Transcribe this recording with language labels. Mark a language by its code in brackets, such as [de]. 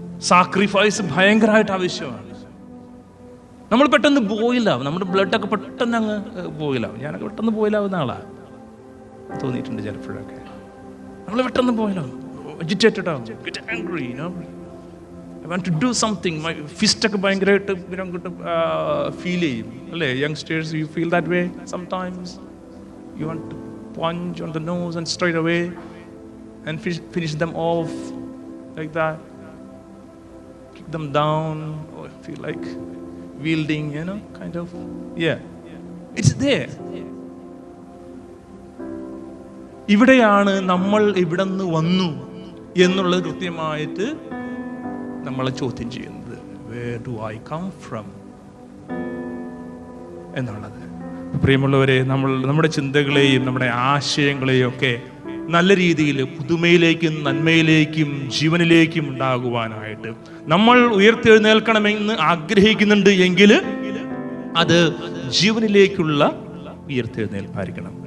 [ml] Sacrifice ഭയങ്കരമായിട്ട് ആവശ്യമാണ്. നമ്മൾ പെട്ടെന്ന് ബോയിലാവും, നമ്മുടെ ബ്ലഡൊക്കെ പെട്ടെന്ന് അങ്ങ് ബോയിലാവും. ഞാനൊക്കെ പെട്ടെന്ന് ബോയിലാവുന്ന ആളാണ്, തോന്നിയിട്ടുണ്ട് ചിലപ്പോഴൊക്കെ. നമ്മൾ പെട്ടെന്ന് ബോയിലാവും, അജിറ്റേറ്റഡ് ആവും, [en] Get angry, I want to do something. My fist [ml] ഒക്കെ ഭയങ്കരമായിട്ട് ഫീൽ ചെയ്യും, അല്ലേ? [en] Youngsters, you feel that way sometimes. You want to punch on the nose and straight away and finish them off like that, kick them down, or feel like wielding, kind of. Yeah, it's there. [ml] ഇവിടെയാണ് നമ്മൾ ഇവിടെ നിന്ന് വന്നു എന്നുള്ളത് കൃത്യമായിട്ട് നമ്മളെ ചോദ്യം ചെയ്യുന്നത്. [en] Where do I come from എന്നുള്ളത്. [ml] പ്രിയമുള്ളവരെ, നമ്മുടെ ചിന്തകളെയും നമ്മുടെ ആശയങ്ങളെയും ഒക്കെ നല്ല രീതിയിൽ പുതുമയിലേക്കും നന്മയിലേക്കും ജീവനിലേക്കും ഉണ്ടാകുവാനായിട്ട് നമ്മൾ ഉയർത്തെഴുന്നേൽക്കണമെന്ന് ആഗ്രഹിക്കുന്നുണ്ട് എങ്കിൽ അത് ജീവനിലേക്കുള്ള ഉയർത്തെഴുന്നേൽപ്പായിരിക്കണം.